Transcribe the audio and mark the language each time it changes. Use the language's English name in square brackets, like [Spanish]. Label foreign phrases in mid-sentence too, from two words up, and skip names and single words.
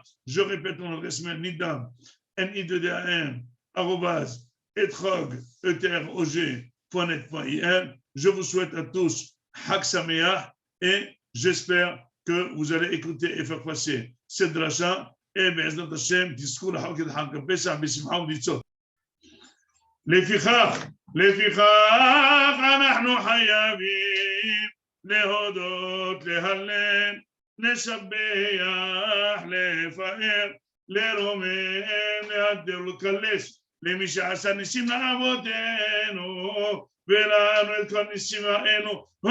[French] Je répète mon adresse mail nidam, nidam, @etrog.net.ir. Je vous souhaite à tous [Hebrew] חג שמח [French] et j'espère que vous allez écouter et faire passer cette dracha. [Hebrew] בעזרת השם תזכו לחוק את חג הפסח בשמחה ובניצות. לפיכך אנחנו חייבים להודות, להלל, לשבח, לפאר, לרומם, להדר ולקלס למי שעשה ניסים לאבותינו ולנו את כל ניסים האלו